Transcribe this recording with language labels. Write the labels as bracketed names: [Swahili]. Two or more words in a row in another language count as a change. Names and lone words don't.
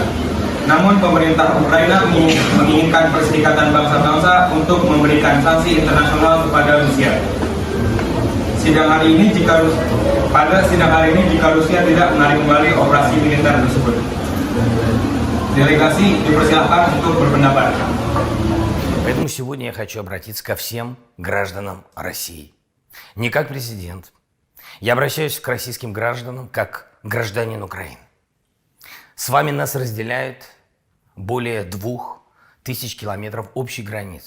[Indonesian] Namun pemerintah Ukraina menginginkan Perserikatan Bangsa-Bangsa untuk memberikan sanksi internasional kepada Rusia. Pada sidang hari ini jika Rusia tidak menarik kembali operasi militer tersebut. Делегации dipersilakan untuk berpendapat. [Russian] Поэтому сегодня я хочу обратиться ко всем гражданам России. Не как президент. Я обращаюсь к российским гражданам как гражданин Украины. С вами нас разделяет более 2000 километров общей границы.